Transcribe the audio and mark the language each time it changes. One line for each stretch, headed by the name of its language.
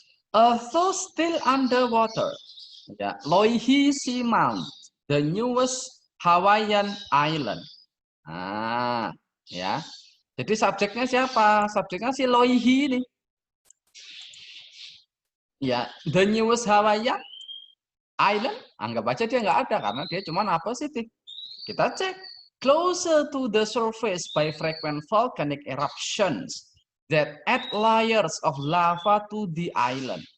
English: Although still underwater, ya, Loihi Sea Mount, the newest Hawaiian island.
Indonesian: Nah, ya. Jadi subjeknya siapa? Subjeknya si Loihi ini.
English: Ya, the newest Hawaiian island.
Indonesian: Anggap aja dia nggak ada karena dia cuma positif. Kita cek.
English: Closer to the surface by frequent volcanic eruptions that add layers of lava to the island.